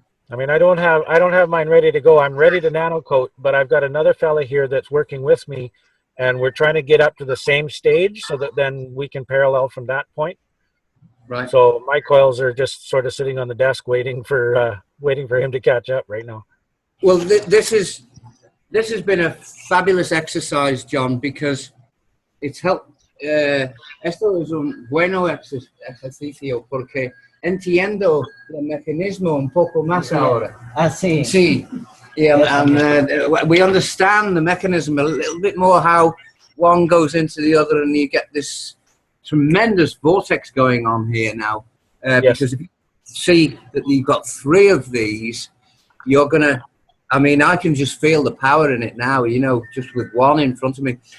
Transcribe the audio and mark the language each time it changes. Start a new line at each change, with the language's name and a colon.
English: I mean, I don't have mine ready to go. I'm ready to nano coat, but I've got another fella here that's working with me, and we're trying to get up to the same stage so that then we can parallel from that point. Right. So my coils are just sort of sitting on the desk waiting for him to catch up right now. Well, this has been a fabulous exercise, John, because it's helped.
Spanish: Esto es un bueno ejercicio porque entiendo el mecanismo un poco más ahora. Ah, sí. Sí.
English: Yeah, and we understand the mechanism a little bit more, how one goes into the other, and you get this tremendous vortex going on here now. Because if you see that you've got 3 of these, you're going to, I mean, I can just feel the power in it now, you know, just with 1 in front of me.